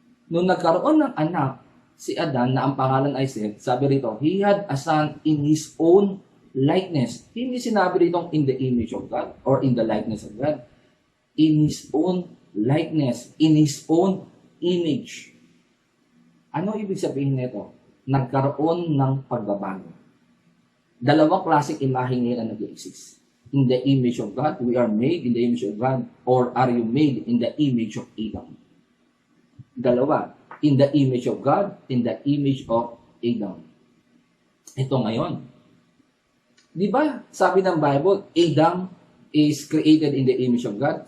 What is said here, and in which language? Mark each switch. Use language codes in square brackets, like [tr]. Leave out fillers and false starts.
[tl] Nung nagkaroon ng anak, si Adan, na ang pangalan ay Seth, sabi rito, [en] he had a son in his own likeness. [tl] Hindi sinabi rito [en] in the image of God or in the likeness of God. In his own likeness, in his own image. [tl] Ano ibig sabihin nito? Nagkaroon ng pagbabago. Dalawang klaseng imahe ngayon ang nag-exist. [en] In the image of God, we are made in the image of God, or are you made in the image of Adam? [tl] Dalawa. [en] In the image of God, in the image of Adam. [tl] Ito ngayon. Di ba, sabi ng [en] Bible, Adam is created in the image of God.